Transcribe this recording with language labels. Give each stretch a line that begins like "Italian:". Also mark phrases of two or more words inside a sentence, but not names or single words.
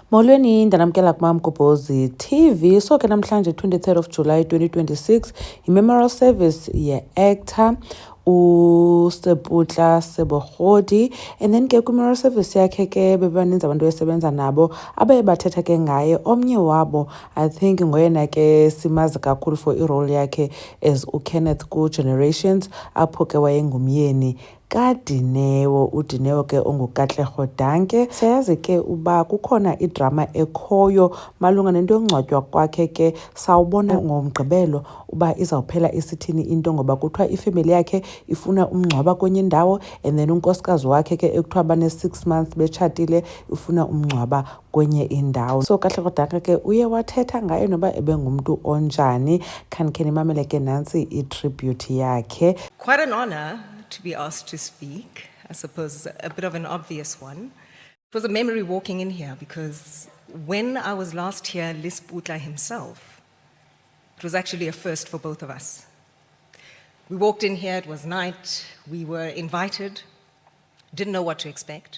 Xhosa: Molweni ndanamkela kumamgobhozi TV. So ke namhlanje 23rd of July 2026 i-memorial service ye-actor uSeputla Sebogodi,
English: and then
Xhosa: ke kwi-memorial service yakhe ke bebaninzi abantu besebenza nabo abaye bathetha ke ngaye. Omnye wabo
English: I think
Xhosa: ngoyena ke simazi kakhulu for i-role yakhe as uKenneth ku-Generations, apho ke wayengumyeni kaDineo, uDineo ke onguKatlego Danke. Siyazi ke uba kukhona idrama ekhoyo malunga nento yokungcwatywa kwakhe ke sawubona ngomgqibelo uba izawuphela isithini into, ngoba kuthiwa ifemeli yakhe ifuna umngcwaba kwenye indawo,
English: and then
Xhosa: unkosikazi wakhe ke ekuthiwa bane-6 months betshatile ifuna umngcwaba kwenye indawo. So Katlego Danke ke uye wathetha ngaye noba ebengumntu onjani. Khanikhe nimamele ke nantsi i-tribute yakhe.
English: Quite an honor to be asked to speak. I suppose a bit of an obvious one. It was a memory walking in here because when I was last here, Lisputla himself, it was actually a first for both of us. We walked in here, it was night, we were invited, didn't know what to expect.